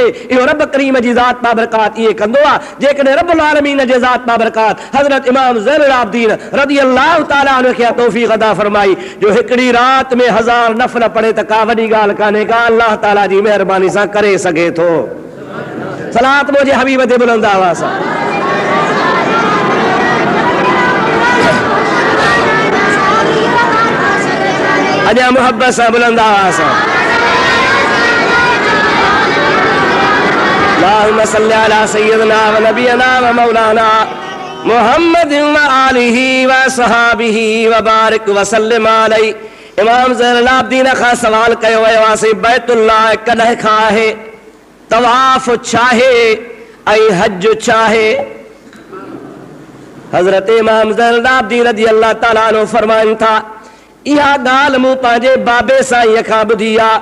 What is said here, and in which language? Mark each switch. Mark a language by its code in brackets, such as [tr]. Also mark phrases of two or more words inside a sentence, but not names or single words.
[sd] इहो रब करीम जी ज़ात बाबरकात इहे कंदो आहे। जेकॾहिं [ar] رب العالمين [sd] जे ज़ात बाबरकात हज़रत इमाम ज़ैनुल आबिदीन [ar] رضي الله تعالى عنه [sd] खे तौफ़ीक़ अता फरमाई, जो हिकिड़ी रात में 1000 नफ़िल पढ़े त का वॾी ॻाल्हि कान्हे, का अल्लाह ताला जी महिरबानी सां करे सघे थो। सलात मुंहिंजे हबीब ते बुलंद आवाज़ सां। अञा मुहब्बत सां बुलंद आवाज़ सां। [ar] اللهم صل على سيدنا ونبينا ومولانا محمد وآله وصحابه وبارك وسلم عليه. [sd] इमाम ज़ैनुल आबिदीन खां सवाल कयो वियो आहे, बैतुल्लाह कॾहिं खां आहे, तवाफ़ छा आहे ऐं हज छा आहे? हज़रत इमाम ज़ैनुल आबिदीन [ar] رضي الله تعالى عنه [sd] फरमाइनि था, इहा ॻाल्हि मूं पंहिंजे बाबे साईं खां ॿुधी आहे।